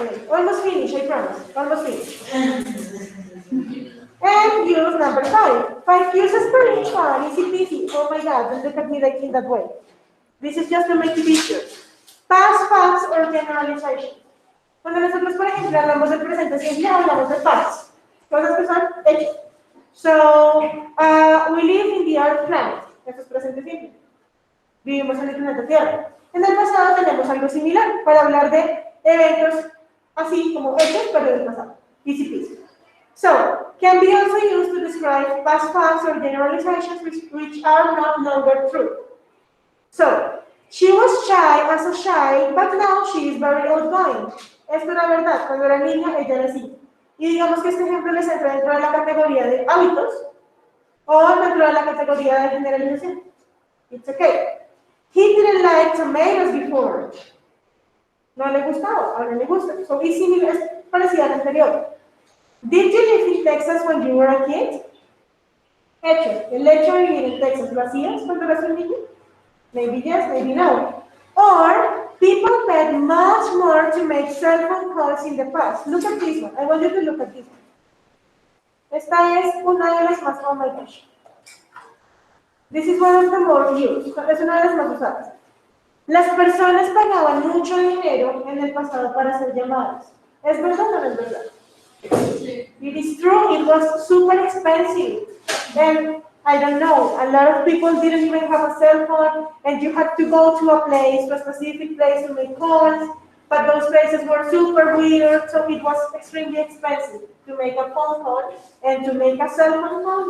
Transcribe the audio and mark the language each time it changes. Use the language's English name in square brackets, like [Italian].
[English] Almost finished, I promise. Almost finished. And use number 5. 5 uses per each one. Easy peasy. Oh my God, don't look at me like in that way. This is just to make it easier. Past, facts, or generalization. [Spanish] Cuando nosotros, por ejemplo, hablamos del presente simple, hablamos de facts. Cosas que son hechos. [English] So, we live in the Earth planet. [Spanish] Eso es presente simple. Vivimos en el planeta Tierra. En el pasado tenemos algo similar para hablar de eventos así como hechos, pero del pasado. [English] Easy peasy. So, can be also used to describe past facts or generalizations which are not longer true. So, she was shy as a child, but now she is very outgoing. [Spanish] Esto era verdad, cuando era niña ella era así. Y digamos que este ejemplo les entra dentro de la categoría de hábitos o dentro de la categoría de generalización. [English] It's okay. He didn't like tomatoes before. [Spanish] No le gustaba, ahora le gusta. So, es similar, es parecida al anterior. [English] Did you live in Texas when you were a kid? [Spanish] Hecho. El hecho de vivir en Texas, ¿lo hacías cuando eras un niño? [English] Maybe yes, maybe no. Or, people paid much more to make cell phone calls in the past. Look at this one. I want you to look at this one. [Spanish] Esta es una de las más, [English] oh my gosh. This is one of the more used. [Spanish] Es una de las más usadas. Las personas pagaban mucho dinero en el pasado para hacer llamadas. ¿Es verdad o no es verdad? [English] It is true, it was super expensive. And I don't know, a lot of people didn't even have a cell phone and you had to go to a place, to a specific place to make calls. but those places were super weird, so it was extremely expensive to make a phone call and to make a cell phone call.